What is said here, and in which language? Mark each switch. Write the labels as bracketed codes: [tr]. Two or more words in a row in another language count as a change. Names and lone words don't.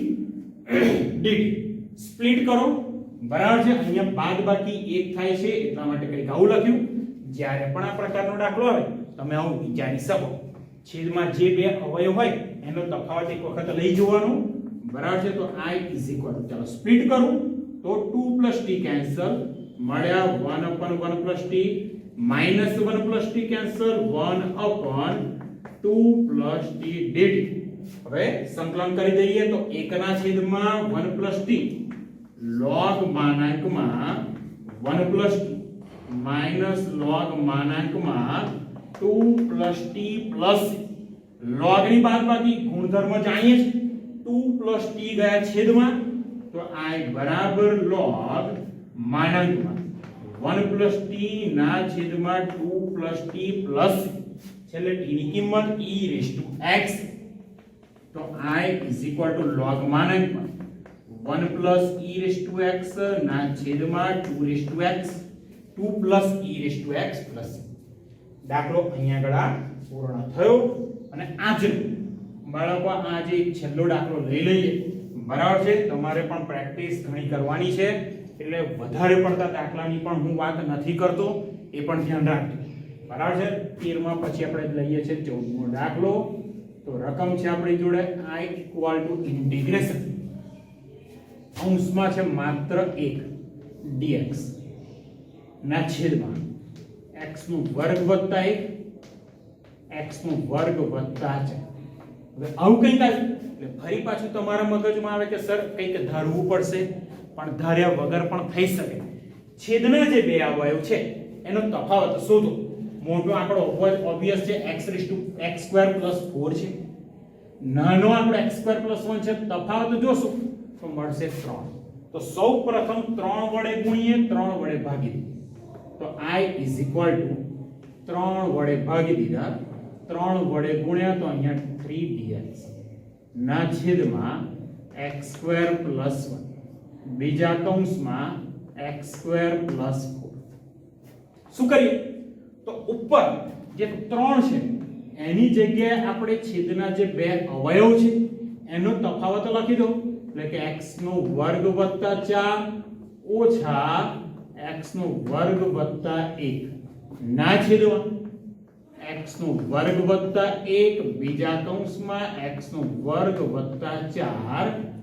[gu] dt સ્પ્લિટ કરો બરાબર છે અહીંયા બાદબાકી 1 થાય છે એટલા માટે કંઈક આવું લખ્યું જ્યારે પણ આ પ્રકારનો દાખલો આવે તમે આવું વિચારી શકો છેદમાં જે બે અવયવ હોય એનો તફાવત એક વખત લઈ જવાનો બરાબર છે તો [en] I is equal to [gu] ચાલો સ્પ્લિટ કરું તો [en] 2 plus t [gu] કેન્સલ મળ્યા [en] 1 upon 1 plus t minus 1 plus t [gu] કેન્સલ [en] 1 upon 2 plus t dt [gu] હવે સંકલન કરી દઈએ તો 1 ના છેદમાં [en] 1 plus t [gu] log માનાંકમાં [en] 1 plus t minus [gu] log માનાંકમાં 2 [en] plus t plus log [gu] ની બાદબાકી ગુણધર્મ જાણીએ છે [en] 2 plus t [gu] ગયા છેદમાં તો I બરાબર log માનાંકમાં [en] 1 plus t [gu] ના છેદમાં [en] 2 plus t plus [gu] છેલ્લે t ની કિંમત [en] e raised to x [gu] તો [en] I is equal to [gu] log માનાંકમાં [en] 1 plus e raised to x [gu] ના છેદમાં [en] 2 raised to x 2 plus e raised to x plus [gu] દાખલો અહીંયા આગળ પૂર્ણ થયો અને આજનો બાળકો આજે એક છેલ્લો દાખલો લઈ લઈએ બરાબર છે તમારે પણ પ્રેક્ટિસ ઘણી કરવાની છે એટલે વધારે પડતા દાખલાની પણ હું વાત નથી કરતો એ પણ ધ્યાન રાખજો બરાબર છે 13માં પછી આપણે લઈએ છે 14મો દાખલો તો રકમ છે આપણી જોડે [en] I equal to integration [gu] અંશમાં છે માત્ર 1 dx ના છેદમાં x નો વર્ગ વત્તા 1 x નો વર્ગ વત્તા 4 હવે આવું કંઈક આવ્યું એટલે ફરી પાછું તમારા મગજમાં આવે કે સર કંઈક ધારવું પડશે પણ ધાર્યા વગર પણ થઈ શકે છેદના જે બે અવયવ છે એનો તફાવત શોધો મોટો આંકડો ઓબ્વિયસ છે x² + 4 છે નાનો આંકડો x² + 1 છે તફાવત જોશું તો મળશે 3 તો સૌપ્રથમ 3 વડે ગુણીએ 3 વડે ભાગી દઈએ તો [en] I is equal to [gu] 3 વડે ભાગી દીધા 3 વડે ગુણ્યા તો અહીંયા 3dx ના છેદમાં x² + 1 બીજા કૌંસમાં x² + 4 શું કરીએ તો ઉપર જે 3 છે એની જગ્યાએ આપણે છેદના જે બે અવયવ છે એનો તફાવત લખી દો એટલે કે x નો વર્ગ વત્તા 4 ઓછા x નો વર્ગ વત્તા 1 ના છેદમાં x નો વર્ગ વત્તા 1 બીજા કૌંસમાં x નો વર્ગ વત્તા 4